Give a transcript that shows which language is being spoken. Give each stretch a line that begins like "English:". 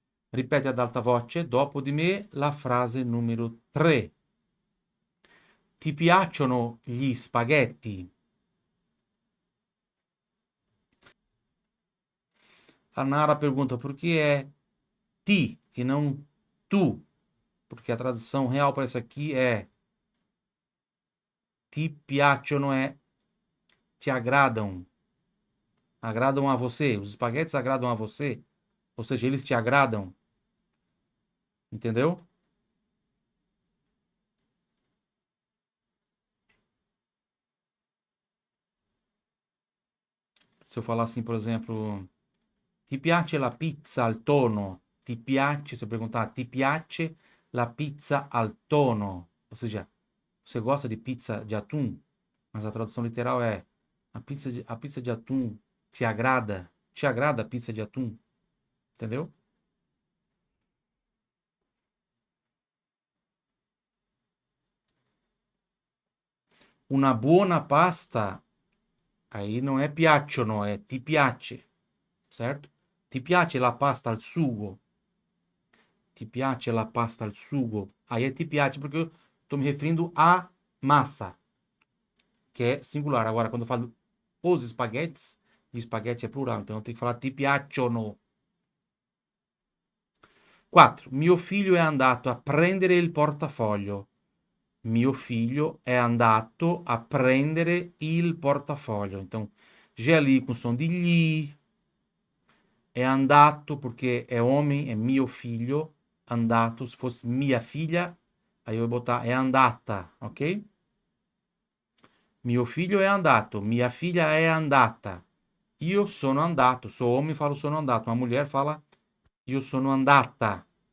Italian: Ripete ad alta voce, dopo di me, la frase numero 3. Ti piacciono gli spaghetti?
Portuguese: A Nara pergunta por que é ti e não tu? Porque a tradução real para isso aqui é
Italian: ti piacciono
Portuguese: é te agradam. Agradam a você. Os espaguetes agradam a você. Ou seja, eles te agradam. Entendeu? Se eu falar assim, por exemplo,
Italian: ti piace la pizza al tono? Ti piace,
Portuguese: se eu perguntar,
Italian: ti piace la pizza al tono?
Portuguese: Ou seja, você gosta de pizza de atum? Mas a tradução literal é a pizza de atum te agrada? Te agrada a pizza de atum? Entendeu?
Italian: Una buona pasta,
Portuguese: aí não é
Italian: piacciono, é ti piace,
Portuguese: certo?
Italian: Ti piace la pasta al sugo? Ti piace la pasta al sugo?
Portuguese: Aí é
Italian: ti piace
Portuguese: porque eu estou me referindo à massa, que é singular. Agora, quando eu falo os espaguetes, de espaguete é plural, então eu tenho que falar
Italian: ti piacciono.
Portuguese: 4.
Italian: Mio figlio è andato a prendere il portafoglio. Mio figlio è andato a prendere il portafoglio.
Portuguese: Então, G ali com som de li. É andato porque é homem, é mio figlio. Andato, se fosse minha filha, aí eu vou botar é andata, ok?
Italian: Mio figlio è andato, mia figlia è andata. Io sono andato,
Portuguese: sou homem, falo
Italian: sono andato.
Portuguese: Uma mulher fala
Italian: io sono andata.